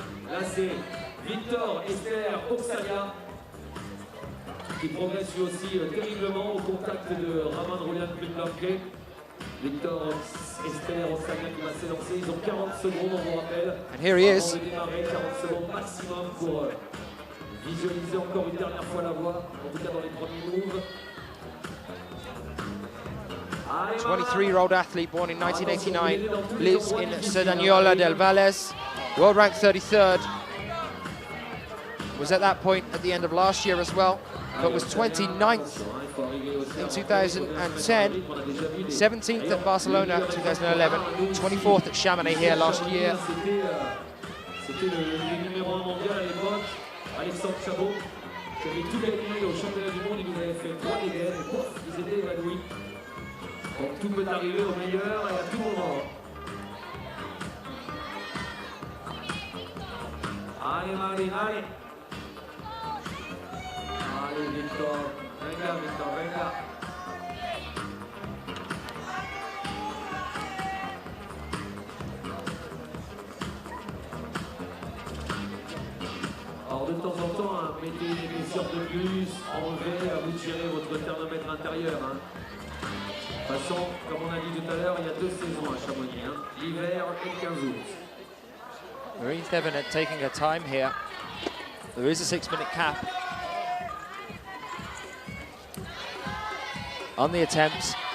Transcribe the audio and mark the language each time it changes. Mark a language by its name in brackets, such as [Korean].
[French] Là, c'est Victor Esther Oxalia qui progresse lui aussi terriblement au contact de Raman Roulian Plumlanke. Victor Esther Oxalia qui va s'élancer. Ils ont 40 secondes, on vous rappelle. [English] And here he is. [French] 40 secondes maximum pour visualiser encore une dernière fois la voie, en tout cas dans les premiers moves. [English] 23-year-old athlete born in 1989, lives in Cerdanyola del Valles, world ranked 33rd. Was at that point at the end of last year as well, but was 29th in 2010, 17th at Barcelona 2011, 24th at Chamonix here last year. [French] C'était le numéro 1 mondial à l'époque, Alexandre Chabot, qui avait tout gagné au championnat du monde. Il nous avait fait 3 dégaines, et pouf, ils étaient évanouis. Donc tout peut arriver au meilleur et à tout moment. Allez Marine, allez. Allez [Spanish] Victor, venga Victor, venga. [French] Alors de temps en temps, hein, mettez une épaisseur de plus, enlevez, à vous de gérer votre thermomètre intérieur. Hein. De toute façon, comme on a dit tout à l'heure, il y a 2 saisons à Chamonix, hein, l'hiver et le 15 août. [English] Marine Thevenet taking her time here. There is a 6-minute cap on the attempts.